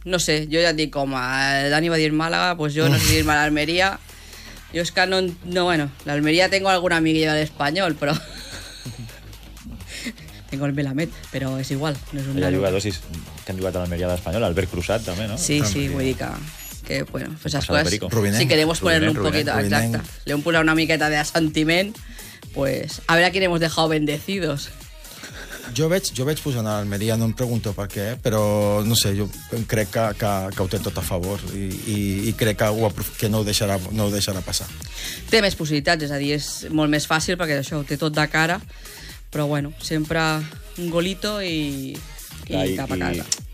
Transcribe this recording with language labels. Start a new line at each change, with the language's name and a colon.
Catalan: No sé, jo ja et dic, com Dani va dir Màlaga, doncs jo no sé dir-me l'Almeria. Jo és que no, no, bueno, l'Almeria
Spanish: tengo alguna amiguilla
Catalan: de l'Espanyol, però... Tengo el Melamed, però és igual. No és un hi ha jugadors que han jugat a l'Almeria de l'Espanyol, Albert Cruzat també, no?
Spanish: Sí, sí,
Catalan: vull dir que
Spanish: bueno, pues las cosas, si queremos ponerle un poquito, exacto, le hemos puesto
Catalan: una miqueta de sentiment,
Spanish: pues a ver a quién hemos dejado bendecidos.
Catalan: Jo veig posant a l'Almeria, no em pregunto per què, però no sé, jo crec que ho té tot a favor i crec que no ho deixarà passar. Té més possibilitats, és a dir, és molt més fàcil perquè això ho té tot de cara, però bueno, sempre un golito i cap a casa.